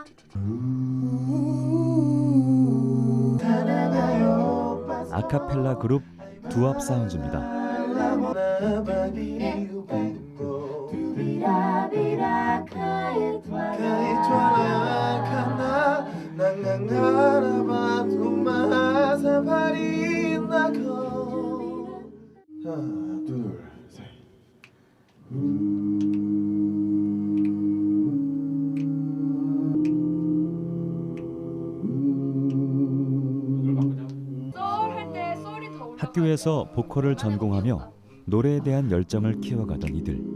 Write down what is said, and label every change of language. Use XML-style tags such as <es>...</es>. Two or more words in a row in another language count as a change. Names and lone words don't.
<ko>아카펠라 그룹 두압 사운즈입니다.</ko> <tl>bira kahit kahit wala ka na, nangangarap at umaasa pa rin ako.</tl> <ko>하나, 둘, 셋. 학교에서 보컬을 전공하며 노래에 대한 열정을 키워가던 이들.</ko>